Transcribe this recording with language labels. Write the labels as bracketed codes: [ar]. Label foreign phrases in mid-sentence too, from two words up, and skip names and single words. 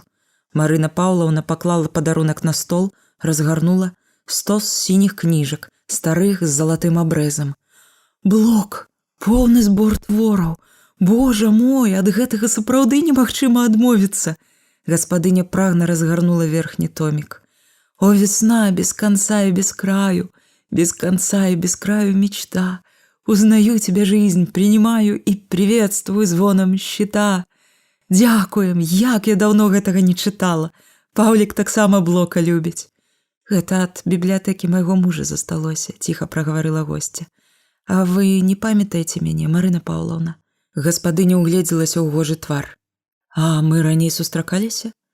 [be] Марына Паўлаўна паклала падарунак на стол, разгарнула стос сініх кніжак, старых з залатым абрэзам. «Блок, поўны збор твораў. Божа мой, ад гэтага сапраўды немагчыма адмовіцца». Гаспадыня прагна разгарнула верхні томік. [ru] «О, весна, без конца и без краю, без конца и без краю мечта. Узнаю тебя, жизнь, принимаю и приветствую звоном щита». [be] «Дзякуем, як я даўно гэтага не чытала. Паўлік таксама Блока любіць». «Гэта ад бібліятэкі майго мужа засталося», – ціха прагаварыла госця. «А вы не памятаеце мяне, Марына Паўлаўна?» Гаспадыня угледзелася ў гожы твар. «А мы раней сустракаліся?»